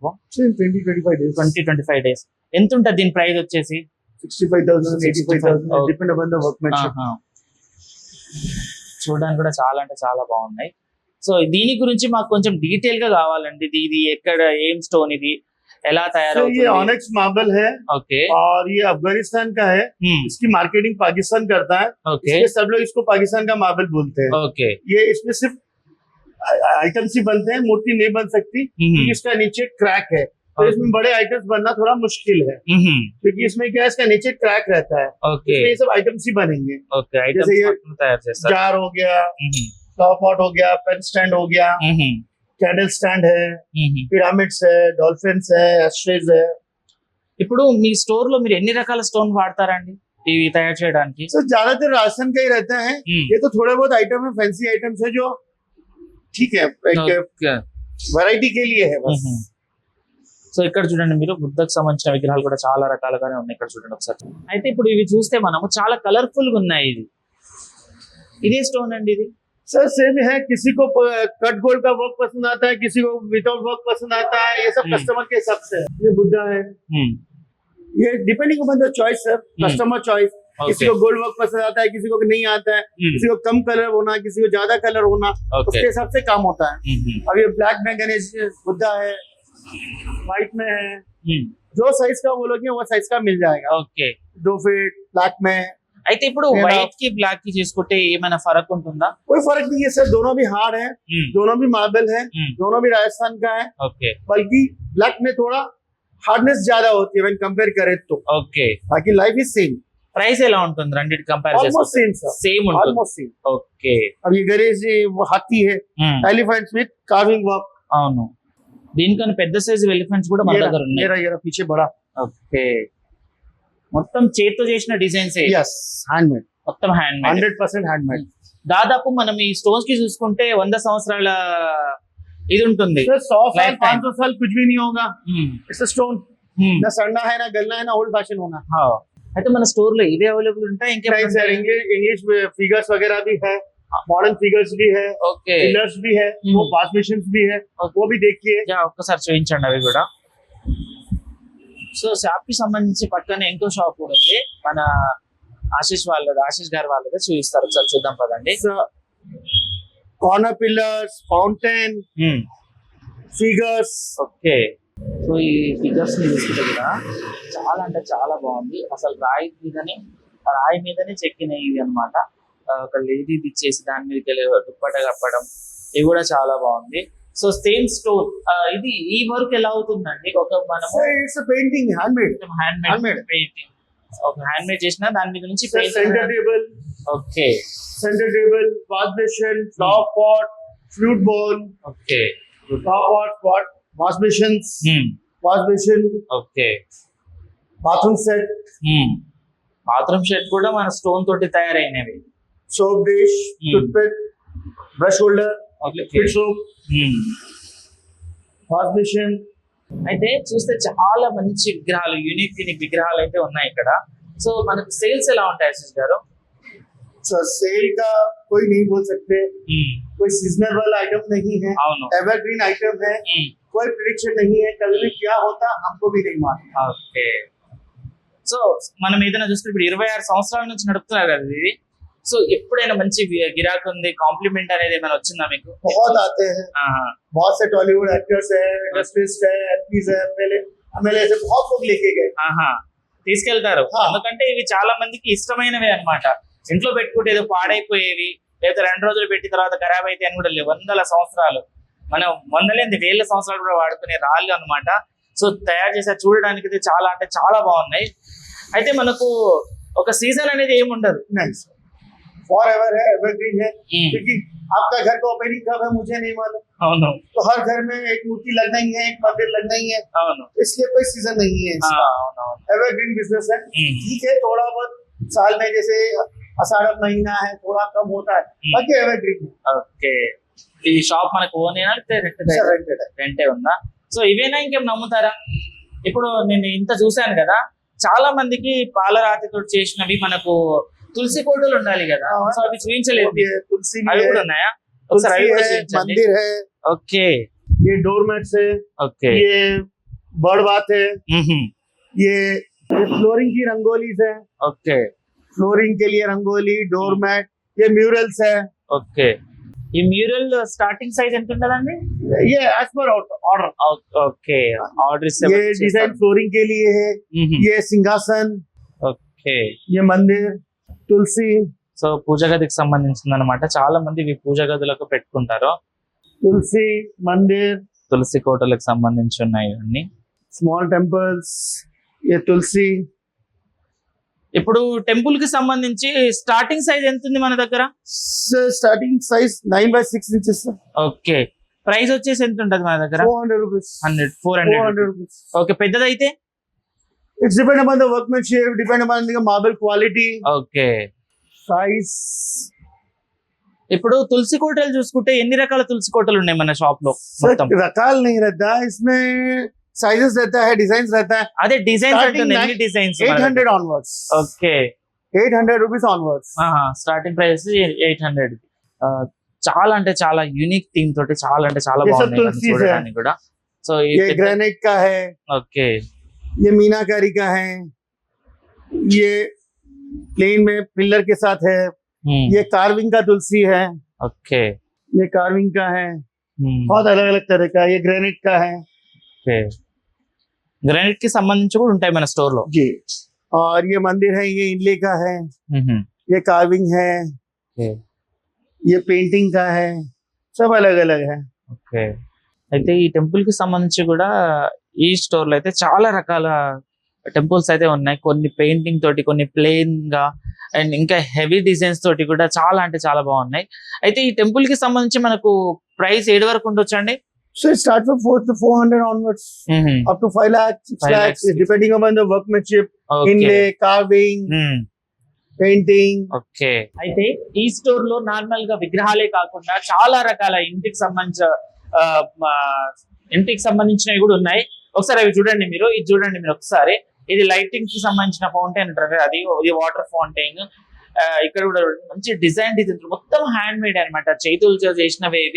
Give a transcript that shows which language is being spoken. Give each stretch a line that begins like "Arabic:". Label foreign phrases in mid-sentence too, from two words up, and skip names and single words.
Telugu: 20-25 డేస్। ఎంత ఉంటుంది దీని ప్రైస్ వచ్చేసి?
English: 65,000 85,000 depend upon the workmanship.
Telugu: చూడడానికి కూడా చాలా అంటే చాలా బాగున్నాయి। సో దీని గురించి మాకు కొంచెం డీటెయిల్ గా కావాలండి, ఇది ఎక్కడ ఏం స్టోన్, ఇది ఎలా తయారవుతుంది?
Hindi: ये ऑनेक्स मार्बल है, ओके, और ये अफगानिस्तान का है। इसकी मार्केटिंग पाकिस्तान करता है, ओके, सब लोग इसको पाकिस्तान का मार्बल बोलते हैं। ओके, ये इसमें सिर्फ आइटम्स ही बनते हैं, मूर्ति नहीं बन सकती क्योंकि इसका नीचे क्रैक है, तो इसमें बड़े आइटम्स बनना थोड़ा मुश्किल है क्योंकि इसमें क्या है, इसका नीचे क्रैक रहता है। ओके, ये सब आइटम्स ही बनेंगे। ओके, जैसे ये जार हो गया,
English: flower pot
Hindi: हो गया, पेन स्टैंड हो गया, कैंडल स्टैंड है, पिरामिड्स है, डॉल्फिन्स है, एस्ट्रेज है।
Telugu: ఇప్పుడు మీ స్టోర్ లో మీరు ఎన్ని రకాల స్టోన్ వాడతారండి ఇవి తయారు చేయడానికి?
Hindi: सर ज्यादातर राशन का ही रहता है, ये तो थोड़े बहुत आइटम है,
English: fancy items
Hindi: है जो ठीक है वैरायटी के लिए है बस।
Telugu: సో ఇక్కడ చూడండి మీరు బుద్ధకు సంబంధించిన విగ్రహాలు కూడా చాలా రకాలుగానే ఉన్నాయి, ఇక్కడ చూడండి ఒకసారి। అయితే ఇప్పుడు ఇవి చూస్తే మనము చాలా కలర్ఫుల్ గా ఉన్నాయి, ఇదే స్టోన్ అండి ఇది?
Hindi: सर सेम है, किसी को
English: cut gold
Hindi: का वर्क पसंद आता है, किसी को
English: without work
Hindi: पसंद आता है, ये सब कस्टमर के हिसाब से। ये बुद्धा है, ये
English: depending upon the choice
Hindi: सर,
English: customer choice.
Hindi: किसी को
English: gold work
Hindi: पसंद आता है, किसी को नहीं आता है, किसी को कम कलर होना, किसी को ज्यादा कलर होना, उसके हिसाब से काम होता है। अब ये ब्लैक में गणेश बुद्धा है, व्हाइट में है, जो साइज का बोलोगे वो साइज का मिल जाएगा।
Telugu: ఓకే
Hindi: 2 फीट ब्लैक में।
Telugu: అయితే ఇప్పుడు వైట్ కి బ్లాక్ కి చేసుకుంటే ఏమైనా ఫరక్ ఉంటుందా?
Hindi: कोई फर्क नहीं है सर, दोनों भी हार्ड है, दोनों भी मार्बल है, दोनों भी राजस्थान का है।
Telugu: ఓకే
Hindi: बल्कि ब्लैक में थोड़ा हार्डनेस ज्यादा होती है
English: when compare
Hindi: करें तो।
Telugu: ఓకే
English: बाकी life is same,
Telugu: ప్రైస్ ఎలా ఉంటుంది రెండిటి కంపేర్
Hindi: ऑलमोस्ट
Telugu: చేసుకుంటే?
Hindi: सेम सर,
Telugu: సేమ్ ఉంటుంది.
English: almost same.
Telugu: ఓకే
Hindi: अब ये गणेश जी वो हाथी है,
English: elephants with carving work.
Telugu: అవును, దీనికన్నా పెద్ద సైజు ఎలిఫెంట్స్ కూడా మన దగ్గర ఉన్నాయి.
Hindi: ये रहा पीछे बड़ा।
Telugu: ఓకే, మొత్తం చేతితో చేసిన డిజైన్స్
English: yes, handmade,
Telugu: మొత్తం
English: hand made.
Hindi: 100% हैंडमेड।
Telugu: దాదాపు మనం ఈ స్టోన్స్ కి చూసుకుంటే 100 సంవత్సరాల ఇది ఉంటుంది.
Hindi: सर 100 साल
English: Lifetime.
Hindi: 500 साल कुछ भी नहीं होगा,
English: it's a stone.
Hindi: ना सड़ना है, ना गलना है, ना
English: old fashion
Hindi: होना।
Telugu: అయితే మన స్టोर లో ఇవే అవైలబుల్ ఉంటాయి
Hindi: नहीं
Telugu: ఇంకేమైనా
Hindi: सर,
English: English figures
Hindi: वगैरह भी है,
English: modern figures
Hindi: भी है,
Telugu: ఓకే
Hindi: पिलर्स भी है, वो पास मिशंस भी है, वो भी देखिए।
Telugu: ఒక్కసారి చూపించండి అవి కూడా. సో షాప్ కి సంబంధించి పక్కనే ఇంకో షాప్ కూడా ఉంది, మన ఆశీష్ గారి వాళ్ళది చూపిస్తారు. ఒకసారి చూద్దాం పదండి.
English: corner pillars, fountain, figures.
Telugu: ఓకే, సో ఈ ఫిగర్స్ ని చూస్తుంటే కూడా చాలా అంటే చాలా బాగుంది. అసలు రాయి మీదనే చెక్కినవి ఇవి అనమాట. ఒక లేడీ ఇచ్చేసి దాని మీదకి వెళ్ళి దుప్పట కప్పడం, ఇవి కూడా చాలా బాగుంది. సో సేమ్ స్టోర్ ఇది ఈ వర్క్ ఎలా అవుతుందండి? ఒక మనము
English: it's a painting, handmade, hand painting,
Telugu: ఒక
English: hand made
Telugu: చేసిన దాని మీద నుంచి
English: center table,
Telugu: ఓకే
English: center table, wash basin, flower pot, flute bowl,
Telugu: ఓకే
English: flower pot, wash basins, wash basin,
Telugu: ఓకే
English: bathroom set, bathroom shed
Telugu: కూడా మన స్టోన్ తోటి తయారైనవి.
English: soap dish, toothpick, brush holder, fit soap, wash basin.
Telugu: అయితే చూస్తే చాలా మంచి విగ్రహాలు, యూనిక్ విగ్రహాలు అయితే ఉన్నాయి ఇక్కడ. సో మనకు సేల్స్ ఎలా ఉంటాయి ఆశీష్ గారు?
Hindi: सर सेल का कोई नहीं बोल सकते, कोई
English: seasonal item
Hindi: नहीं है,
Telugu: అవును,
English: evergreen item
Hindi: है, कोई प्रिडिक्शन नहीं है, कल भी क्या होता हमको भी नहीं मालूम।
Telugu: ఓకే. సో మనం ఏదైనా చూస్తే ఇప్పుడు 26 సంవత్సరాల నుంచి నడుపుతున్నారు కదా ఇది. సో ఎప్పుడైనా మంచి గిరాకీ ఉంది, కాంప్లిమెంట్ అనేది ఏమైనా వచ్చిందా మీకు? बहुत आते हैं, बहुत से
English: Tollywood actors
Telugu: है, इंडस्ट्रिस्ट है, एक्ट्रेस है, एमएलए से बहुत लोग लेके गए। తీసుకెళ్తారు, ఎందుకంటే ఇవి చాలా మందికి ఇష్టమైనవి అన్నమాట. ఇంట్లో పెట్టుకుంటే ఏదో పాడైపోయేవి, లేదా 2 రోజులు పెట్టిన తర్వాత ఖరాబ్ అయితే అని కూడా లేవు. 100 సంవత్సరాలు, మనం 100 సంవత్సరాలు కూడా వాడుకునే రాళ్ళు అన్నమాట. సో తయారు చేసే చూడడానికి అయితే చాలా అంటే చాలా బాగున్నాయి. అయితే మనకు ఒక సీజన్ అనేది ఏమి ఉండదు.
English: for ever
Hindi: है, एवरग्रीन है, क्योंकि आपका घर का ओपनिंग कब है मुझे नहीं मालूम,
Telugu: అవును
Hindi: तो हर घर में एक मूर्ति लगना ही है, एक मंदिर लगना ही है,
Telugu: అవును
Hindi: इसलिए कोई सीजन नहीं है इसका।
Telugu: అవునవును.
English: evergreen business
Hindi: है, ठीक है, थोड़ा बहुत साल में जैसे आषाढ़ महीना है थोड़ा कम होता है, बाकी एवरग्रीन है।
Telugu: ఓకే, ఈ షాప్ మనకు ఓనేనా
Hindi: Sir, rented है।
Telugu: రెంటే ఉందా? సో ఇవేనా ఇంకేం నమ్ముతారా? ఇప్పుడు నేను ఇంత చూశాను కదా, చాలా మందికి పాలరాతితో చేసినవి మనకు తులసి కోటలు ఉండాలి కదా, సో అవి చూపించలేదు.
Hindi: तुलसी
Telugu: అవి కూడా ఉన్నాయా? ఒకసారి అవి కూడా
Hindi: है,
Telugu: చూపించండి.
Hindi: मंदिर है,
Telugu: ఓకే
Hindi: ये डोरमेट्स है,
Telugu: ఓకే
Hindi: ये
English: bird bath
Hindi: है, ये फ्लोरिंग की रंगोलीज है,
Telugu: ఓకే
Hindi: फ्लोरिंग के लिए रंगोली, डोरमेट, ये म्यूरल्स है।
Telugu: ఓకే ఈ
English: mural starting size
Telugu: ఎంత ఉంటదండి?
English: ये as per order.
Telugu: ఓకే, ఆర్డర్
Hindi: ये डिजाइन फ्लोरिंग के लिए है, ये सिंहासन,
Telugu: ఓకే.
Hindi: ये मंदिर, तुलसी,
Telugu: సో పూజ గదికి సంబంధించింది అనమాట. చాలా మంది ఇవి పూజ గదులకు పెట్టుకుంటారు.
Hindi: तुलसी मंदिर,
Telugu: తులసి కోటలకు సంబంధించి ఉన్నాయి ఇవన్నీ.
English: small temples,
Hindi: ये तुलसी।
Telugu: ఇప్పుడు టెంపుల్ కి సంబంధించి
English: starting size
Telugu: ఎంత ఉంది మన దగ్గర?
English: starting size 9 by 6 inches,
Telugu: ఓకే. ప్రైస్ వచ్చేసి ఎంత ఉంటది మన దగ్గర?
English: 400 rupees, 400 rupees।
Telugu: ఓకే. పెద్దదైతే
English: It's depend upon the workmanship, depend upon the marble quality,
Telugu: ఓకే.
English: size।
Telugu: ఇప్పుడు తులసి కోటలు చూసుకుంటే ఎన్ని రకాల తులసి కోటలు ఉన్నాయి మన షాప్ లో? మొత్తం
Hindi: रकाल नहीं रहता है इसमें, साइजेस रहता है, डिजाइन रहता है।
Telugu: అదే డిజైన్స్
English: Starting
Telugu: అంటే ఎన్ని డిజైన్స్?
English: 800 onwards,
Telugu: ఓకే.
English: 800 rupees onwards। starting price
Telugu: 800. చాలా అంటే చాలా
English: unique theme
Telugu: తోటి చాలా అంటే చాలా
Hindi: ये सब
Telugu: బాగుంది
Hindi: तुलसी है।
Telugu: చూడడానికి కూడా. సో
Hindi: ये ग्रेनाइट का है,
Telugu: ఓకే
Hindi: ये मीनाकारी का है, ये प्लेन में पिलर के साथ है। ये कार्विंग का तुलसी है, ओके ये कार्विंग का है, बहुत अलग अलग तरह का। ये ग्रेनाइट का है
Telugu: ఓకే గ్రానైట్ కి సంబంధించి కూడా ఉంటాయి మన స్టోర్ లో.
Hindi: जी। और ये मंदिर है, ये इनले का है, ये कार्विंग है, ये पेंटिंग का है, सब अलग अलग है।
Telugu: ఓకే అయితే ఈ టెంపుల్ కి సంబంధించి కూడా ఈ స్టోర్ లో అయితే చాలా రకాల టెంపుల్స్ అయితే ఉన్నాయి. కొన్ని పెయింటింగ్ తోటి, కొన్ని ప్లెయిన్ గా, అండ్ ఇంకా
English: heavy designs
Telugu: తోటి కూడా చాలా అంటే చాలా బాగున్నాయి. అయితే ఈ టెంపుల్ కి సంబంధించి మనకు ప్రైస్ ఏడు వరకు ఉండొచ్చు అండి?
English: So it starts from 400 onwards, up to 5 lakhs, 6 5 lakhs, lakhs. depending upon the workmanship, inlay, carving, painting.
Telugu: ఓకే అయితే ఈ స్టోర్ లో నార్మల్ గా విగ్రహాలే కాకుండా చాలా రకాల ఇంటికి సంబంధించినవి కూడా ఉన్నాయి. ఒకసారి అవి చూడండి మీరు. ఇది చూడండి మీరు ఒకసారి. ఇది లైటింగ్ కి సంబంధించిన ఫౌంటైన్ అంటారు, అది
English: water fountain.
Telugu: ఇక్కడ కూడా మంచి డిజైన్ మొత్తం
English: hand made
Telugu: అనమాట, చేతులతో చేసినవి ఇవి.